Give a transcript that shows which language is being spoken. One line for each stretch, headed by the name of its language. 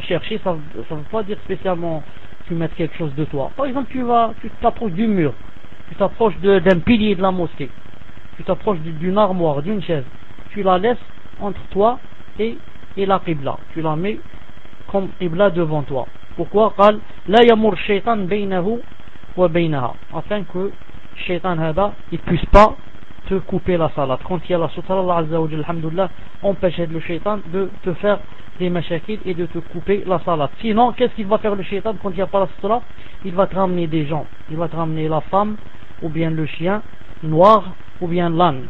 French: Chercher, ça ne veut pas dire spécialement tu mets quelque chose de toi. Par exemple, tu t'approches du mur, tu t'approches d'un pilier de la mosquée, tu t'approches d'une armoire, d'une chaise. Tu la laisses entre toi et la qibla. Tu la mets comme qibla devant toi. Pourquoi?
Arabic: قال لا يمر الشيطان بينه وبينها.
French: Afin que Shaitan hada, il puisse pas te couper la salade. Quand il y a la sutra, Allah Azza wa Jalla, alhamdulillah, empêche le Shaitan de te faire des mashakil et de te couper la salade. Sinon, qu'est-ce qu'il va faire le Shaitan quand il n'y a pas la sutra? Il va te ramener des gens. Il va te ramener la femme, ou bien le chien noir, ou bien l'âne.